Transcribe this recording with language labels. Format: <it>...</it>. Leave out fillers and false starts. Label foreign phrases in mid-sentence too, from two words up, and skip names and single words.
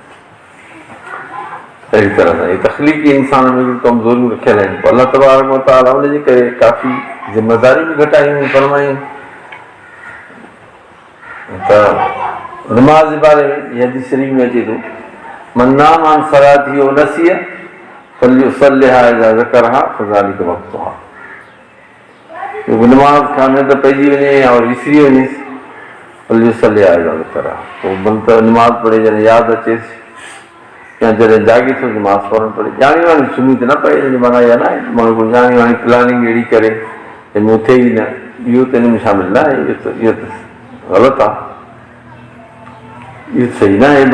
<sd>अहिड़ी तरह सां इहे तख़लीक़ी इंसान में कमज़ोरियूं रखियल आहिनि। पोइ</sd> <ar>الله تبارك وتعالى</ar> <sd>उनजे करे काफ़ी ज़िमेदारियूं बि घटायूं फरमायूं। त नमाज़ जे बारे में इहा हदीस शरीफ में अचे थो,</sd> <ar>من نام عن صلاة ونسيها فليصلها إذا ذكرها فذلك وقتها.</ar> <sd>नमाज़ खां निंड पइजी वञे और विसरी वञे,</sd> <ar>فليصلها إذا ذكرها,</ar> <sd>पोइ बंद नमाज़ पढ़े जॾहिं यादि अचेसि, या जॾहिं जाॻे थो नमाज़ पढ़णु पड़े। ॼाणी वाणी सुम्ही त न पए, हिन माना इहा न आहे माण्हू को ॼाणी वाणी प्लानिंग अहिड़ी करे जंहिंमें उथे ई न, इहो त हिन में शामिल न आहे, इहो त ग़लति आहे, इहो सही न आहे।</sd>